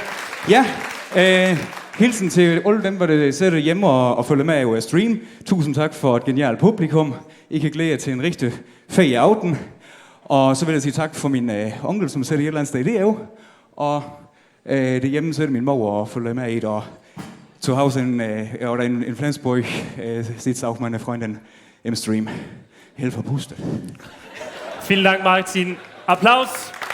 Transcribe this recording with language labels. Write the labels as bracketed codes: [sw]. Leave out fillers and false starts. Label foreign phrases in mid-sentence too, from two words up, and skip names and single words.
[da] Ja, hilsen til alle dem, der sidder hjemme og følger med over stream. Tusind tak for et genialt publikum. I kan glæde jer til en rigtig fed aften. Og så vil jeg sige tak for min onkel, som sidder et eller andet sted i det. Og det hjemme sidder min mor og følger med i det. [de] Og zu Hause in Flensburg sitzt auch meine Freundin im Stream. Hilfe pustet. Vielen Dank, Martin. Applaus.